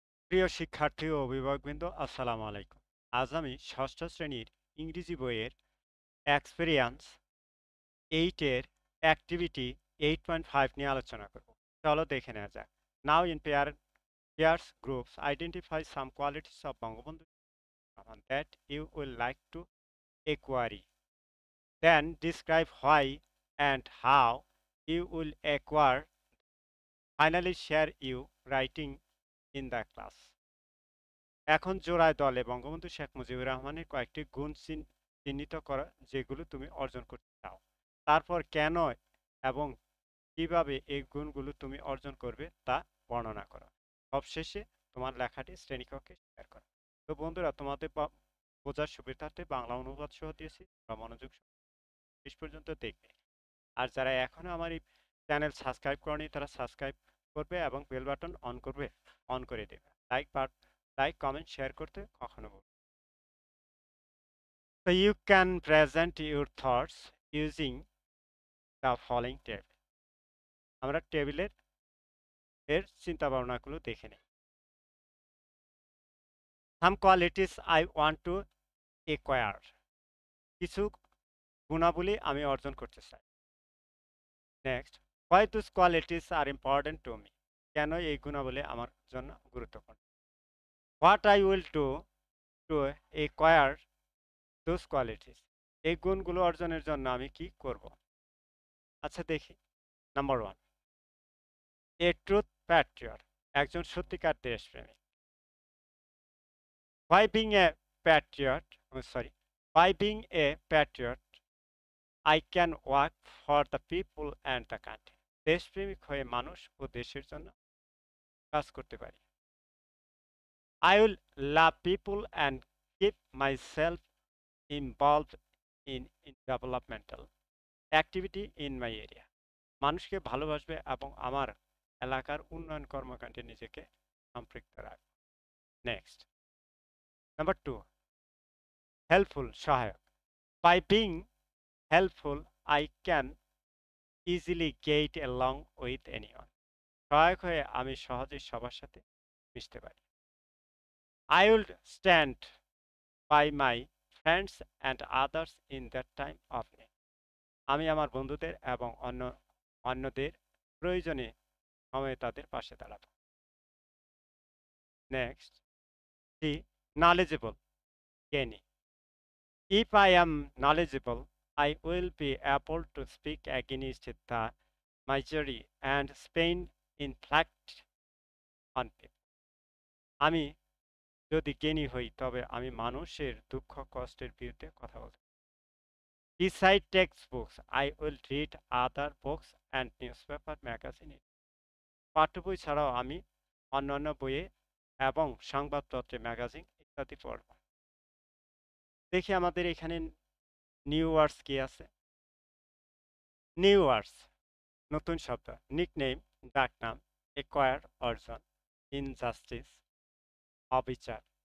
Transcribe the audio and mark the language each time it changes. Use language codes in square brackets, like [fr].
[bn] প্রিয় শিক্ষার্থী ও অভিভাবকবৃন্দ, আসসালামু আলাইকুম। আজ আমি ষষ্ঠ শ্রেণীর ইংরেজি বইয়ের এক্সপেরিয়েন্স 8 এর অ্যাক্টিভিটি 8.5 নিয়ে আলোচনা করব। চলো দেখে নেওয়া যাক। [en] Now in peers groups identify some qualities of Bangabandhu that you will like to acquire. Then describe why and how you will acquire. Finally share you writing in the class. [bn] এখন জোড়ায় দলে বঙ্গবন্ধু শেখ মুজিবুর রহমানের কয়েকটি গুণ চিহ্নিত করা যেগুলো তুমি অর্জন করতে চাও। তারপর কেন এবং কিভাবে এই গুণগুলো তুমি অর্জন করবে তা বর্ণনা করো। সবশেষে তোমার লেখাটি শ্রেণীকক্ষে শেয়ার করো। তো বন্ধুরা, তোমাদের বোঝার সুবিধার্থে বাংলা অনুবাদ সহ দিয়েছি, তোমরা মনোযোগ শেষ পর্যন্ত দেখবে। আর যারা এখনো আমার এই চ্যানেল সাবস্ক্রাইব করেনি তারা সাবস্ক্রাইব করবে এবং বেল বাটন অন করে দেবে। লাইক কমেন্ট শেয়ার করতে কখনো ভুলবে না। [en] So you can present your thoughts using the following table. [bn] আমরা টেবিলের চিন্তা ভাবনাগুলো দেখে নিই। [en] Some qualities I want to acquire. [bn] কিছু গুণাবলী আমি অর্জন করতে চাই। [en] Next, why those qualities are important to me. [bn] কেন এই গুণাবলী আমার জন্য গুরুত্বপূর্ণ। [en] What I will do to acquire those qualities. [bn] এই গুণগুলো অর্জনের জন্য আমি কি করব। আচ্ছা দেখি। [en] number 1, a truth patriot, [bn] একজন সত্যিকার দেশপ্রেমিক। [en] By being a patriot, by being a patriot, I can work for the people and the country. [bn] দেশপ্রেমিক হয়ে মানুষ ও দেশের জন্য কাজ করতে পারি। [en] I will love people and keep myself involved in developmental activity in my area. [bn] মানুষকে ভালোবাসবে এবং আমার এলাকার উন্নয়ন কর্মকাণ্ডে নিজেকে সম্পৃক্ত রাখবে। [en] Next, number 2, helpful, সহায়ক। By being helpful, I can easily get along with anyone. [bn] সহায়ক হয়ে আমি সহজেই সবার সাথে মিশতে পারি। [en] I will stand by my friends and others in that time of need. [bn] আমি আমার বন্ধুদের এবং অন্যদের প্রয়োজনে সময়ে তাদের পাশে দাঁড়াবো। [en] Next, C knowledgeable, জ্ঞানী। If I am knowledgeable, I will be able to speak against the misery and pain inflicted on people. [bn] আমি যদি জ্ঞানী হই তবে আমি মানুষের দুঃখ কষ্টের বিরুদ্ধে কথা বলতে। [en] Beside textbooks, I will read other books and newspaper magazine. [bn] পাঠ্য বই ছাড়াও আমি অন্যান্য বইয়ে এবং সংবাদপত্রে, ম্যাগাজিন ইত্যাদি পড়ব। দেখি আমাদের এখানে নিউ ওয়ার্ডস কি আছে। নিউ ওয়ার্ডস, নতুন শব্দ। নিকনেম, ডাকনাম। এক্বায়ার, অর্জন। ইনজাস্টিস, অবিচার।